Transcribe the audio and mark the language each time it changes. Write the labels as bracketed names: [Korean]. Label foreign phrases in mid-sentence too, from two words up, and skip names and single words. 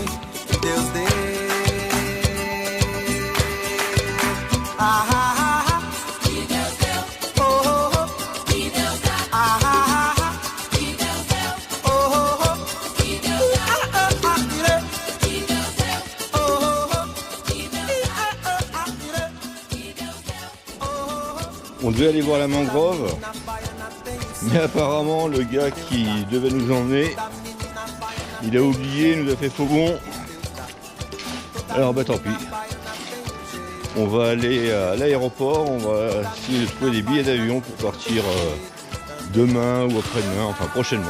[Portuguese] Que Deus dê. Ah, ah, ah, que Deus deu. Oh, oh, oh. Que Deus dá. Ah, ah, ah, que Deus deu. Oh, oh, oh. Que Deus dá. Ah, ah, ah, tirei. Que Deus deu. Oh, oh, oh. Que Deus dá. Ah, ah, ah, tirei. Que Deus deu. Oh, oh, oh. [French] On devait aller voir la mangrove, mais apparemment le gars qui devait nous emmener, il a oublié, il nous a fait faux bon. Alors bah tant pis. On va aller à l'aéroport, on va essayer de trouver des billets d'avion pour partir demain ou après-demain, enfin prochainement.